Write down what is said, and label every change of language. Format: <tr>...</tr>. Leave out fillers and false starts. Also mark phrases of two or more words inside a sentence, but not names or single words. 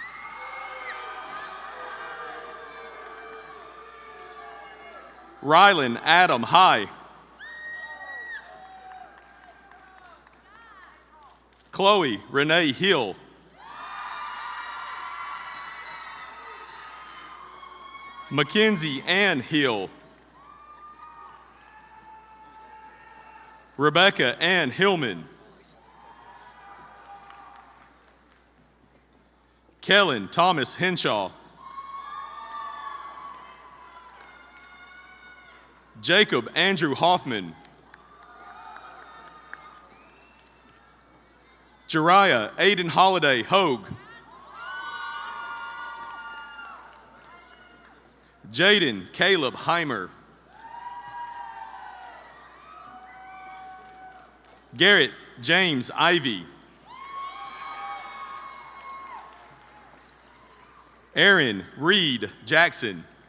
<en>Rylan Adam High. Chloe Renee Hill. Mackenzie Ann Hill. Rebecca Ann Hillman. Kellen Thomas Henshaw. Jacob Andrew Hoffman. Jariah Aiden Holiday Hogue. Jaden Caleb Heimer. Garrett James Ivy. Aaron Reed Jackson.</en>